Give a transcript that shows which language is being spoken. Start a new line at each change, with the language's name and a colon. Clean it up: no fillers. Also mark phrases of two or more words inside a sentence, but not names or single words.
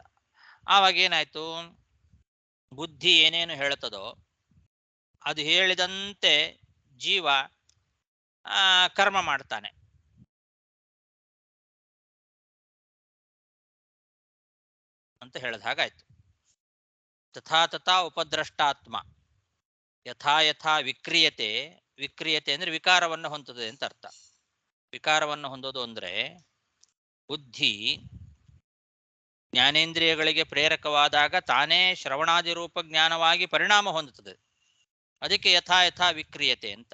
Kannada: ಆವಾಗ ಏನಾಯ್ತು? ಬುದ್ಧಿ ಏನೇನು ಹೇಳ್ತದೋ ಅದು ಹೇಳಿದಂತೆ ಜೀವ ಕರ್ಮ ಮಾಡ್ತಾನೆ. ಅಂತ ಹೇಳಿದ ಹಾಗಾಯ್ತು.
Sanskrit: ತಥಾ ತಥಾ ಉಪದ್ರಷ್ಟಾತ್ಮ ಯಥಾ ಯಥಾ ವಿಕ್ರಿಯತೆ.
Kannada: ವಿಕ್ರಿಯತೆ ಅಂದ್ರೆ ವಿಕಾರವನ್ನು ಹೊಂದುತ್ತದೆ ಅಂತ ಅರ್ಥ. ವಿಕಾರವನ್ನು ಹೊಂದೋದು ಅಂದ್ರೆ ಬುದ್ಧಿ ಜ್ಞಾನೇಂದ್ರಿಯಗಳಿಗೆ ಪ್ರೇರಕವಾದಾಗ ತಾನೇ ಶ್ರವಣಾದಿ ರೂಪ ಜ್ಞಾನವಾಗಿ ಪರಿಣಾಮ ಹೊಂದುತ್ತದೆ.
Sanskrit: ಅದಕ್ಕೆ ಯಥಾ ಯಥಾ ವಿಕ್ರಿಯತೆ ಅಂತ.